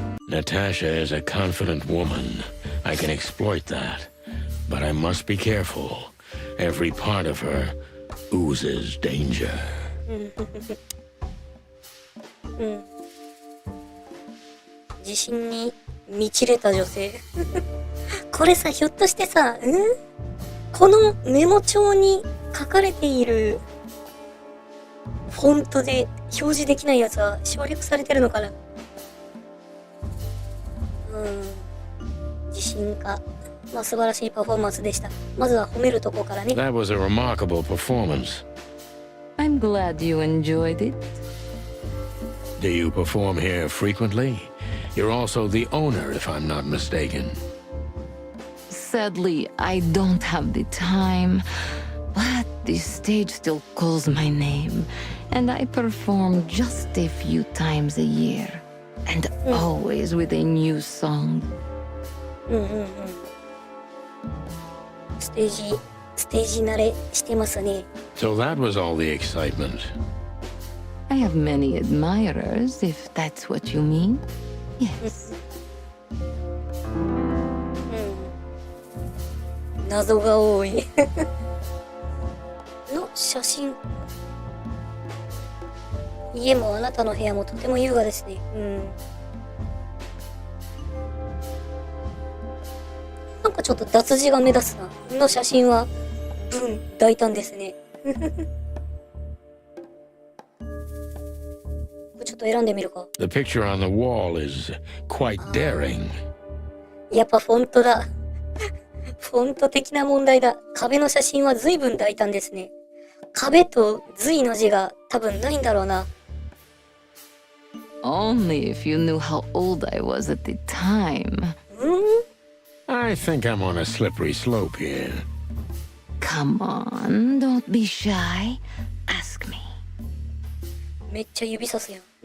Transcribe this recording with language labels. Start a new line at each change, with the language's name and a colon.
English: Natasha is a confident woman. I can exploit that. But I must be careful. Every part of her oozes danger.
Japanese: 自信に満ちれた女性。これさ、ひょっとしてさ、このメモ帳に書かれているフォントで表示できないやつは省略されてるのかな。自信家。まあ素晴らしいパフォーマンスでした。まずは褒めるとこからね。
English: That was a remarkable performance. I'm glad you enjoyed it. Do you perform here frequently? You're also the owner, if I'm not mistaken. Sadly, I don't have the time, but the stage still calls my name, and I perform just a few times a year, and always with a new song.
Japanese: ステージ慣れしてますね。
English: So that was all the excitement. I have many admirers, if that's what you mean. Yes.
Japanese: 謎が多いの写真。家もあなたの部屋もとても優雅ですね。なんかちょっと脱字が目立つな。の写真は文大胆ですねこれちょっと選んでみるか。
English: The picture on the wall is quite daring.
Japanese: やっぱフォントだフォント的な問題だ。壁の写真は随分大胆ですね。壁と随の字が多分ないんだろうな。
English: Only if you knew how old I was at the time. I think I'm on a slippery slope here. Come on, don't be shy. Ask me.
Japanese: めっちゃ指さすやん